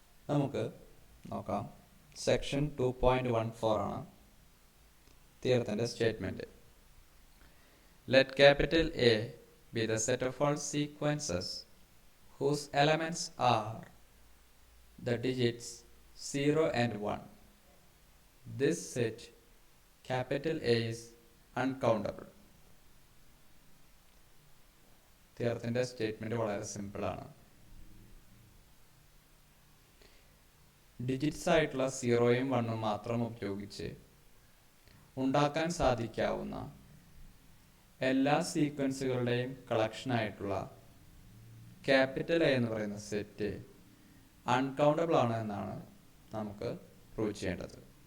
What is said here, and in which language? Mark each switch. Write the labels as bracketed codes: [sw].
[ml] നമുക്ക് നോക്കാം. സെക്ഷൻ 2.14 ആണ് തിയറത്തിൻ്റെ statement. [en] Let capital A B the set of all sequences whose elements are the digits 0 and 1. This set capital A is uncountable. [ml] തിയറത്തിൻ്റെ statement വളരെ സിമ്പിളാണ്. Digits ആയിട്ടുള്ള 0യും 1ഉം മാത്രം ഉപയോഗിച്ച് ഉണ്ടാക്കാൻ സാധിക്കാവുന്ന എല്ലാ സീക്വൻസുകളുടെയും കളക്ഷനായിട്ടുള്ള ക്യാപിറ്റൽ എ എന്ന് പറയുന്ന സെറ്റ് അൺകൗണ്ടബിൾ ആണ് എന്നാണ് നമുക്ക് പ്രൂവ് ചെയ്യേണ്ടത്.